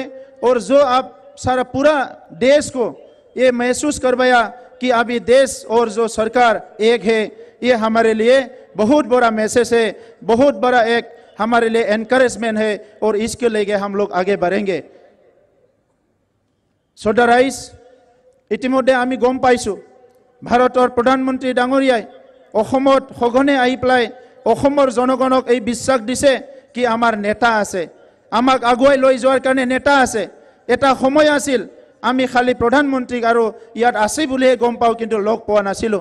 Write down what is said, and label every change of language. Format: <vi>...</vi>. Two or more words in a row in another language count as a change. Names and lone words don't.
<hi>और जो आप सारा पूरा देश को ये महसूस करवाया कि अभी देश और जो सरकार एक है, ये हमारे लिए बहुत बड़ा मैसेज है, बहुत बड़ा एक हमारे लिए एनकरेजमेंट है और इसके लेके हम लोग आगे बढ़ेंगे। श्रद्धा राइज,</hi> <as>ইতিমধ্যে আমি গম পাইছো ভাৰতৰ প্ৰধানমন্ত্ৰী ডাঙৰীয়াই অসমত সঘনে আহি পেলাই অসমৰ জনগণক এই বিশ্বাস দিছে কি আমাৰ নেতা আছে, আমাক আগুৱাই লৈ যোৱাৰ কাৰণে নেতা আছে। এটা সময় আছিল আমি খালি প্ৰধানমন্ত্ৰীক আৰু ইয়াত আছে বুলিহে গম পাওঁ, কিন্তু লগ পোৱা নাছিলোঁ।</as>